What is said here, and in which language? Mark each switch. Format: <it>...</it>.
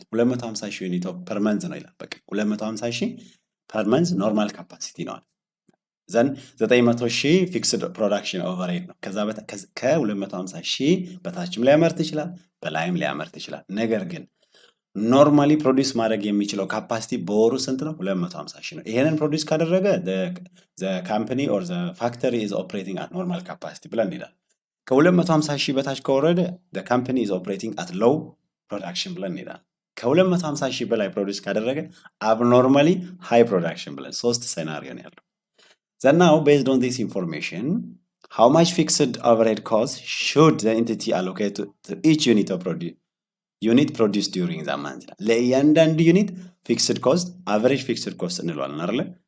<am>250,000 ዩኒት ፐር መንዝ ነው ይላል። በቃ 250,000 ፐር መንዝ ኖርማል ካፓሲቲ ነው። ዘን 900,000 ፊክስድ ፕሮዳክሽን ኦቨርሄድ ነው። ከዛ ከ250,000 በታችም ሊያመርት ይችላል፣ በላይም ሊያመርት ይችላል። ነገር ግን ኖርማሊ ፕሮዲዩስ ማድረግ የሚችለው ካፓሲቲ በወሩ ስንት ነው? 250,000 ነው። ይሄንን ፕሮዲዩስ ካደረገ</am> <en>the company or the factory is operating at normal capacity</en> <am>ብለን እንሄዳለን። ከ250,000 በታች ከወረደ</am> <en>the company is operating at low production</en> <am>ብለን እንሄዳለን። ከ250 ሺህ በላይ ፕሮዲውስ ካደረገ አብኖርማሊ ሃይ ፕሮዳክሽን ብለን ሶስት ሴናሪዮ ነው ያለው።</am> <en>Then now based on this information, how much fixed overhead cost should the entity allocate to each unit of unit produced during that month?</en> <am>ለእያንዳንዱ ዩኒት ፊክስድ ኮስት አቨሬጅ ፊክስድ ኮስት እንለዋለን አይደለ?</am>